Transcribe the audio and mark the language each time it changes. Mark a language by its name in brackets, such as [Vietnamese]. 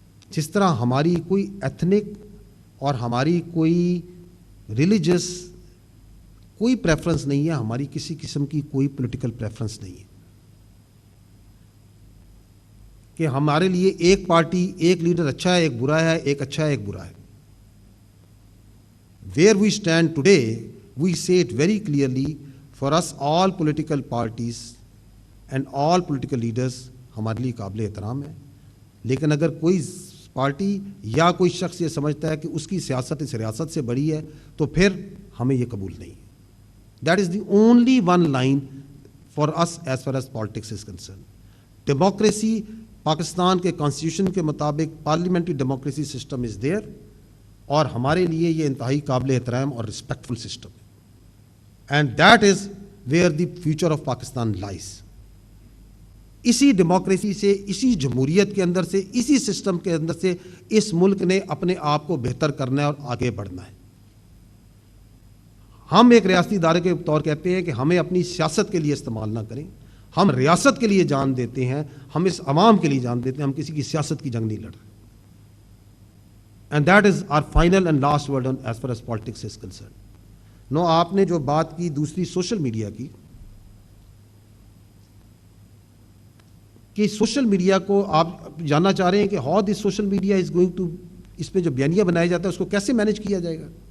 [Urdu] جس طرح ہماری کوئی ایتھنک اور ہماری کوئی ریلیجس کوئی پریفرنس نہیں ہے, ہماری کسی قسم کی کوئی پولیٹیکل پریفرنس نہیں ہے کہ ہمارے لیے ایک پارٹی, ایک لیڈر اچھا ہے, ایک برا ہے, ایک اچھا ہے, ایک برا ہے. [English] where we stand today, we say it very clearly, for us all political parties and all political leaders [Urdu] ہمارے لیے قابل احترام ہے. لیکن اگر کوئی پارٹی یا کوئی شخص یہ سمجھتا ہے کہ اس کی سیاست اس ریاست سے بڑی ہے تو پھر ہمیں یہ قبول نہیں ہے. [English] That is the only one line for us as far as politics is concerned. [Urdu] Democracy, Pakistan کے کانسٹیٹیوشن کے مطابق parliamentary democracy [English] system is there, [Urdu] اور ہمارے لیے یہ انتہائی قابل احترام اور رسپیکٹفل سسٹم ہے. [English] And that is where the future of Pakistan lies. [Urdu] اسی ڈیموکریسی سے, اسی جمہوریت کے اندر سے, اسی سسٹم کے اندر سے اس ملک نے اپنے آپ کو بہتر کرنا ہے اور آگے بڑھنا ہے. ہم ایک ریاستی ادارے کے طور کہتے ہیں کہ ہمیں اپنی سیاست کے لیے استعمال نہ کریں, ہم ریاست کے لیے جان دیتے ہیں, ہم اس عوام کے لیے جان دیتے ہیں, ہم کسی کی سیاست کی جنگ نہیں لڑ رہے. [English] And that is our final and last word on as far as politics is concerned. [Urdu] نو, آپ نے جو بات کی دوسری سوشل میڈیا کی, کہ سوشل میڈیا کو آپ جاننا چاہ رہے ہیں کہ [English] how this social media is going to, [Urdu] اس پہ جو بیانیہ بنایا جاتا ہے اس کو کیسے مینیج کیا جائے گا؟